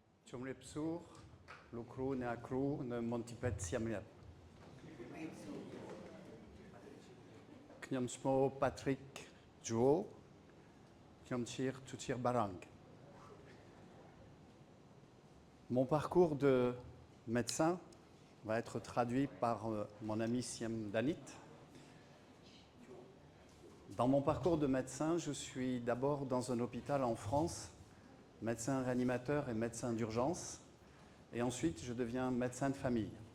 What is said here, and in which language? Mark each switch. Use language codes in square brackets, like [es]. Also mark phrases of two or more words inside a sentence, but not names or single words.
[km] ជំរាបសួរលោកគ្រូអ្នកគ្រូនៅមន្ទីរពេទ្យសៀមរាបខ្ញុំឈ្មោះ Patrick Jouot ខ្ញុំជាទូជាបារ៉ង់ [fr] Mon parcours de médecin va être traduit par mon ami Siem Danit. Dans mon parcours de médecin, je suis d'abord dans un hôpital en France, médecin réanimateur et médecin d'urgence, et ensuite je deviens médecin de famille.